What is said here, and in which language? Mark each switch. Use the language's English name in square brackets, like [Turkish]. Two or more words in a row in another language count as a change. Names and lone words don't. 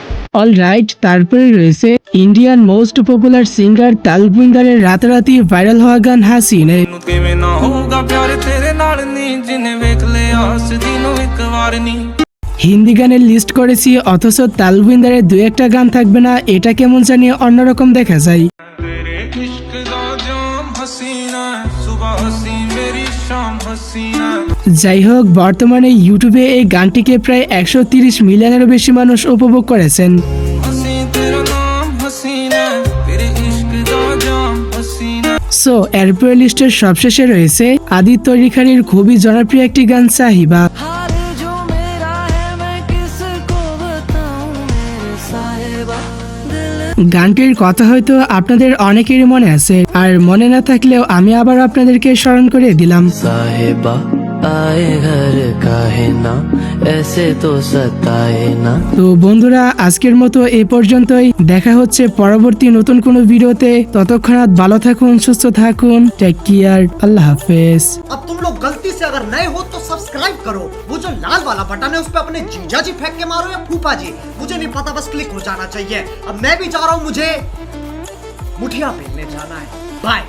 [Bangla] অলরাইট, তারপরে রয়েছে [English] Indian most popular singer [Bangla] তালবিন্দারের রাতারাতি ভাইরাল হওয়া গান হাসিনে। [Punjabi] ਨੂੰ ਕਿਵੇਂ ਨਾ ਹੋਊਗਾ ਪਿਆਰ ਤੇਰੇ ਨਾਲ ਨੀ ਜਿਨੇ ਵੇਖ ਲਿਆ ਸਦੀ ਨੂੰ ਇੱਕ ਵਾਰ ਨੀ [Bangla] হিন্দি গানের লিস্ট করেছি অথচ তালবিন্দারের দু একটা গান থাকবে না, এটা কেমন জানি অন্যরকম দেখা যায়। [Punjabi] ਤੇਰੇ ਇਸ਼ਕ ਦਾ ਜਾਮ ਹਸੀਨਾ ਸੁਬਹ ਹਸੀ ਮੇਰੀ ਸ਼ਾਮ ਹਸੀਨਾ [Bangla] যাই হোক, বর্তমানে ইউটিউবে এই গানটিকে প্রায় 130 মিলিয়নেরও বেশি মানুষ উপভোগ করেছেন। [Punjabi] ਹਸੀ ਤੇਰਾ ਨਾਮ ਹਸੀਨਾ ਤੇਰੇ ਇਸ਼ਕ ਦਾ ਜਾਮ ਹਸੀਨਾ [Bangla] সো এরপরে লিস্টের সবশেষে রয়েছে আদিত্য রিখারির খুবই জনপ্রিয় একটি গান সাহিবা। [Hindi] हार जो मेरा है मैं किसको बताऊं मेरे साहिबा दिल [Bangla] গানটির কথা হয়তো আপনাদের অনেকেরই মনে আছে, আর মনে না থাকলেও আমি আবার আপনাদেরকে স্মরণ করে দিলাম। [Hindi] साहिबा आए घर काहे ना ऐसे तो सताए ना। [Bangla] তো বন্ধুরা, আজকের মতো এই পর্যন্তই, দেখা হচ্ছে পরবর্তী নতুন কোনো ভিডিওতে। ততক্ষণাৎ ভালো থাকুন, সুস্থ থাকুন, [English] take care, [Arabic] الله حافظ. [Hindi] अब तुम लोग गलती से अगर नए हो तो सब्सक्राइब करो, वो जो लाल वाला बटन है उस पे अपने जीजा जी फेंक के मारो या फूफा जी, मुझे नहीं पता, बस क्लिक हो जाना चाहिए। अब मैं भी जा रहा हूँ, मुझे मुठिया बेलने जाना है। बाय।